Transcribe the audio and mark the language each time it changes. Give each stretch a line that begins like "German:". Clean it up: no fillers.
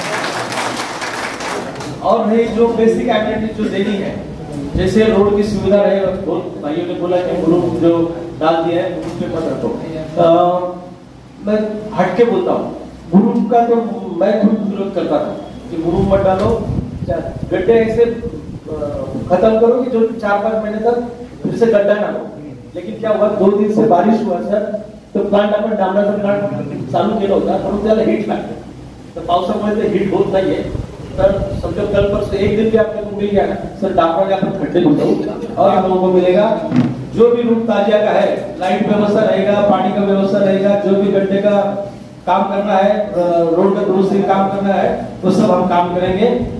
Hindi: और नहीं, जो बेसिक एमिनिटी जो देनी है, जैसे रोड की सुविधा रहे, भाइयों ने बोला कि ग्रुप जो डाल दिया है ग्रुप पे मत रखो, मैं हटके बोलता हूँ, ग्रुप का तो मैं खुद विरोध करता था कि ग्रुप मत डालो, गड्ढे ऐसे खत्म करो कि जो 4-5 महीने तक फिर से गड्ढा ना हो। लेकिन क्या हुआ, 2 दिन से बारिश हुआ सर,
Marathi: तो प्लांट आपण डांबराचं प्लांट चालू केलं होता, पण त्याला हिट लागते, तर पावसामुळे ते हिट होत नाहीये।
Hindi: तर समझो कल परसों एक दिन भी आपको मिल गया ना सर, डांबरा के अपन खड्डे ढूंढो और हम लोगों को मिलेगा जो भी रूट ताजिया का है, लाइट व्यवस्था रहेगा, पानी का व्यवस्था रहेगा, जो भी गड्ढे का काम करना है, रोड का दुरुस्ती काम करना है, वो सब हम काम करेंगे।